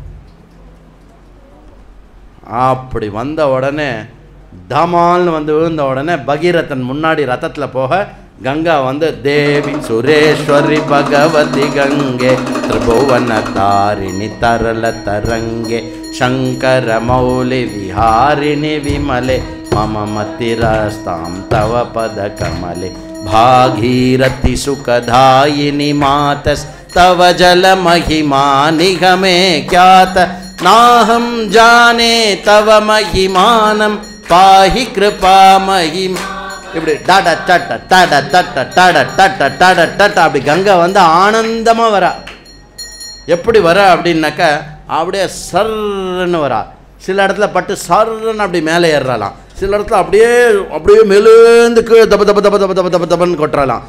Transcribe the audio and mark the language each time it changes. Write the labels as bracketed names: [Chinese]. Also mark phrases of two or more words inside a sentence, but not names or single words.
[Tamil] அப்படி வந்த உடனே தமால்னு வந்து விழுந்த உடனே பகீரதன் முன்னாடி ரத்தத்தில் போக [Sanskrit] கங்கா வந்து देवि सुरेश्वरि भगवति गङ्गे त्रिभुवन तारिणि तरल तरङ्गे शङ्कर मौलि विहारिणि विमले मम मतिरास्ताम् तव पद कमले भागीरथी सुखदायिनी मातस तव जल महिमा निगमे ख्यात नाहं जाने तव महिमानं पाहि कृपा महिमा. [Tamil] இப்படி டாட டட்ட டட டட்ட டட டட்ட டட டட்ட அப்படி கங்கை வந்து ஆனந்தமாக வரா. எப்படி வர அப்படின்னாக்கா அப்படியே சர்ன்னு வரா. சில இடத்துல பட்டு சர்ன்னு அப்படி மேலே ஏறலாம், சில இடத்துல அப்படியே மேலேந்து கீழே தப்ப தப்ப தப்ப தப்ப தப்ப தப்ப தப்பன்னு கொட்டுறலாம்.